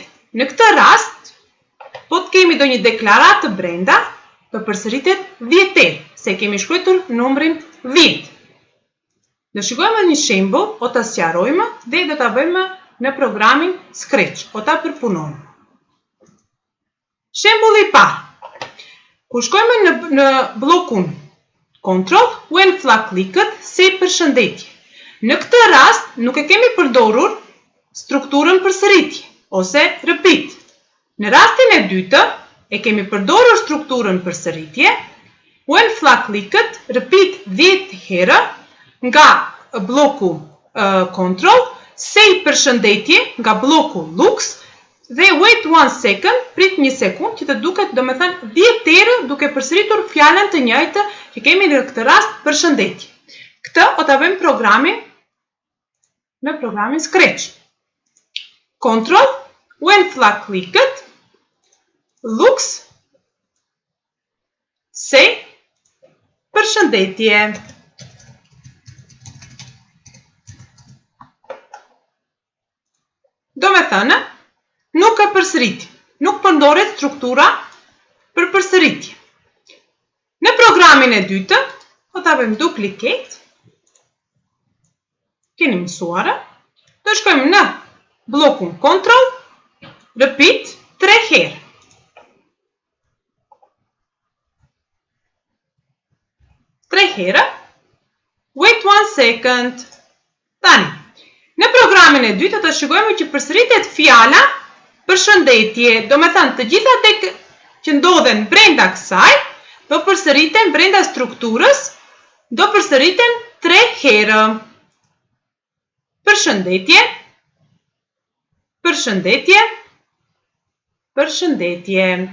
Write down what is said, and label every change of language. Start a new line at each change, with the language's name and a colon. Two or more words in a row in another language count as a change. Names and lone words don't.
Albanian: Në këtë rast, po të kemi ndonjë deklaratë brenda, do përsëritet 10, se kemi shkruar numrin 10. Do shikojmë një shembull, o ta sqarojmë dhe do ta bëjmë në programin Scratch, o ta përpunojmë. Shembulli i parë. Kur shkojmë në bllokun Control,
English: when flag clicked,
Albanian: se përshëndetje. Në këtë rast, nuk e kemi përdorur strukturën përsëritje, ose repeat. Në rastin e dytë, e kemi përdorur strukturën përsëritje,
English: when flag clicked, repeat 10
Albanian: herë, nga bloku
English: Control, say përshëndetje,
Albanian: nga bloku
English: Lux, dhe wait 1 second,
Albanian: prit 1 sekund, që të duket, do me thënë 10 herë duke përsëritur fjalën të njëjtë që kemi në këtë rast përshëndetje. Këtë o ta bëjmë programin në programin Scratch.
English: Control, when flag clicked, Lux, say përshëndetje.
Albanian: Do me thënë, nuk e përsëritim, nuk përdoret struktura për përsëritje. Në programin e dytë, o ta bëjmë duplicate, keni mësuar, do shkojmë në blokun Control, repeat 3 herë.
English: Wait 1 second.
Albanian: Tani, në programin e dytë të shikojmë që përsëritet fjala përshëndetje. Do me thënë, të gjitha tek që ndodhen brenda kësaj, do përsëriten brenda strukturës, do përsëriten 3 herë. Përshëndetje, përshëndetje, përshëndetje.